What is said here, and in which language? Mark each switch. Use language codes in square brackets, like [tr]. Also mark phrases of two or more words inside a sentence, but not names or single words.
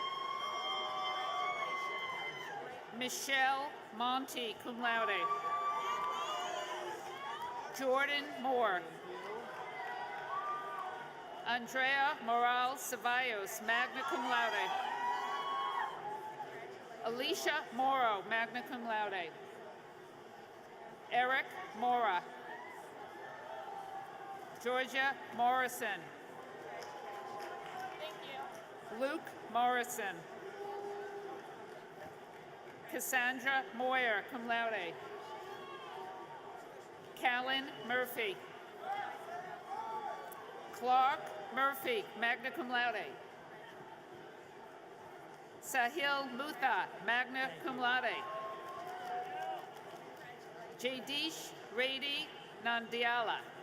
[en] Michelle Monty, [la] cum laude. [en] Jordan Moore. Andrea Morales Ceballos, [la] magna cum laude. [en] Alicia Morrow, [la] magna cum laude. [en] Eric Mora. Georgia Morrison. Luke Morrison. Cassandra Moyer, [la] cum laude. [en] Callan Murphy. Clark Murphy, [la] magna cum laude. [en] Sahil Mutha, [la] magna cum laude. [en] Jadish Reddy Nandiala.